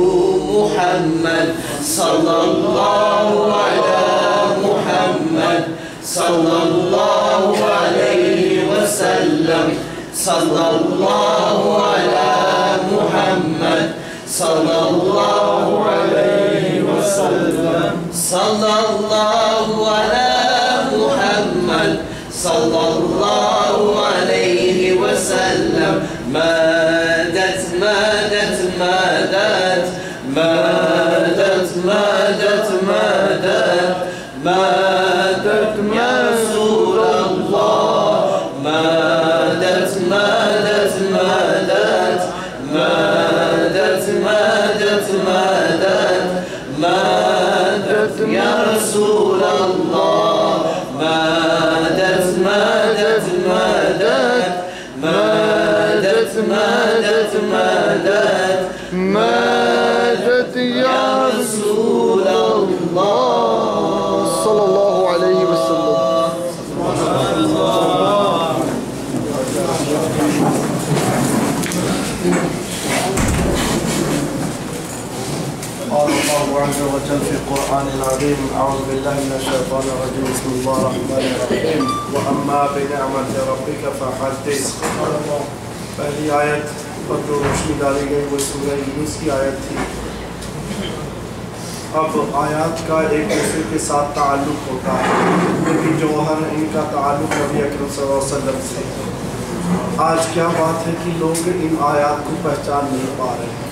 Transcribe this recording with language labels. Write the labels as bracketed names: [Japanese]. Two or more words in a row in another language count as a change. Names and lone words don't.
[Arabic] محمد، صلى الله على محمد، صلى الله عليه وسلم، صلى الله على محمد، صلى الله عليه وسلم، صلى الله على محمد، صلى الله وسلم مدد مدد مدد مدد مدد مدد مدد يا رسول الله مدد مدد مدد مدد مدد مدد مدد يا رسول الله مدد مدد مدد مدد مدد مدد مدد يا رسول الله صلى الله عليه وسلم. قال الله عز وجل في القرآن العظيم أعوذ بالله من الشيطان الرجيم بسم الله الرحمن الرحيم وأما بنعمة ربك فحدث. [Urdu] پہلی آیت پر جو روشنی ڈالی گئی وہ سورہ یونس کی آیت تھی. اب آیات کا ایک دوسرے کے ساتھ تعلق ہوتا ہے لیکن جوہر ان کا تعلق نبی اکرم [Arabic] صلی اللہ علیہ وسلم [Urdu] سے. آج کیا بات ہے کہ لوگ ان آیات کو پہچان نہیں پا رہے ہیں.